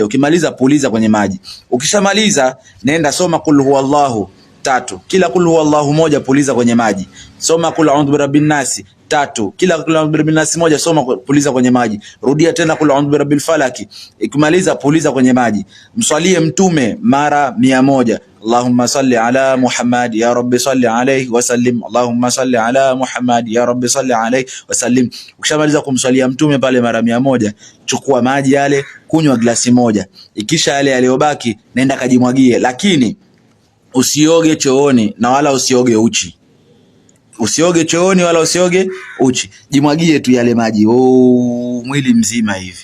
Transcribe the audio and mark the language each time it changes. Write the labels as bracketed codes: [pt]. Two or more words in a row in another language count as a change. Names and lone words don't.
[sw] Ukimaliza puliza kwenye maji. Ukishamaliza nenda soma [ar] قل هو الله [sw] 3. Kila [ar] قل هو الله [sw] 1 puliza kwenye maji. Soma [ar] قل أعوذ برب الناس [sw] 3. Kila [ar] قل أعوذ برب الناس [sw] 1 soma, puliza kwenye maji. Rudia tena [ar] قل أعوذ برب الفلق. [sw] Ikimaliza puliza kwenye maji. Mswalie mtume mara 100. [ar] اللهم صل على محمد يا رب صل عليه وسلم. اللهم صل على محمد يا رب صل عليه وسلم. [sw] Ukishamaliza kumswalia mtume pale mara 100, chukua maji yale, kunywa glasi 1. Ikisha yale yaliyobaki nenda kajimwagie, lakini usioge chooni na wala usioge uchi. Usioge chooni wala usioge uchi. Jimwagie tu yale maji mwili mzima hivi.